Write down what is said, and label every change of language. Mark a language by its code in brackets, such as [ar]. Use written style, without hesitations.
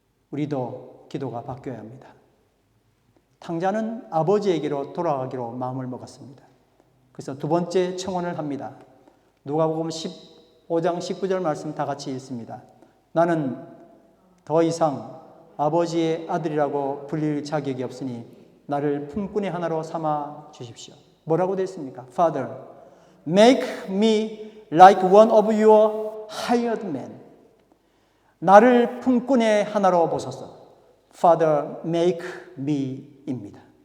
[ko] 우리도 기도가 바뀌어야 합니다. 탕자는 아버지에게로 돌아가기로 마음을 먹었습니다. 그래서 두 번째 청혼을 합니다. 누가복음 15장 19절 말씀 다 같이 읽습니다. 나는 더 이상 아버지의 아들이라고 불릴 자격이 없으니 나를 품꾼의 하나로 삼아 주십시오. 뭐라고 되어 있습니까? [en] Father, make me like one of your hired men. [ko] 나를 품꾼의 하나로 보소서. [en] Father, make me [ko] 입니다.